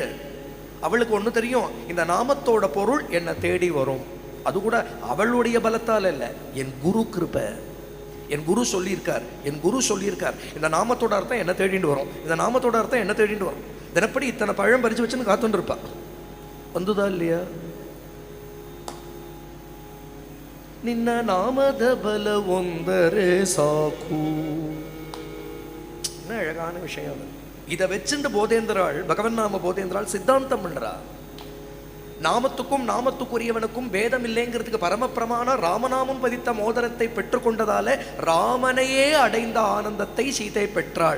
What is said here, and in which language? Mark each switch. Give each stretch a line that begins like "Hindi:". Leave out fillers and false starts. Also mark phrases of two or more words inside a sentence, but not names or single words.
Tamil: அவளுக்கு ஒன்று தெரியும், இந்த நாமத்தோட பொருள் என்னை தேடி வரும். அது கூட அவளுடைய பலத்தால் இல்லை, என் குரு கிருபை. என் குரு சொல்லியிருக்கார், என் குரு சொல்லியிருக்கார், இந்த நாமத்தோட அர்த்தம் என்ன தேடிட்டு வரும், இந்த நாமத்தோட அர்த்தம் என்ன தேடிட்டு வரும். தினப்படி இத்தனை பழம் பறிச்சு வச்சுன்னு காத்துட்டு இருப்பா. வந்துதா இல்லையா?
Kannada: ನಿನ್ನ ನಾಮದ ಬಲ ಒಂದರೆ ಸಾಕು.
Tamil: என்ன அழகான விஷயம். இதை வச்சுட்டு போதேந்திராள், பகவன் நாம போதேந்திராள் சித்தாந்தம் பண்றா. நாமத்துக்கும் நாமத்துக்குரியவனுக்கும் பேதம் இல்லைங்கிறதுக்கு பரமப்பிரமாண ராமநாமம் பதித்த மோதிரத்தை பெற்றுக்கொண்டதால ராமனையே அடைந்த ஆனந்தத்தை சீதை பெற்றாள்.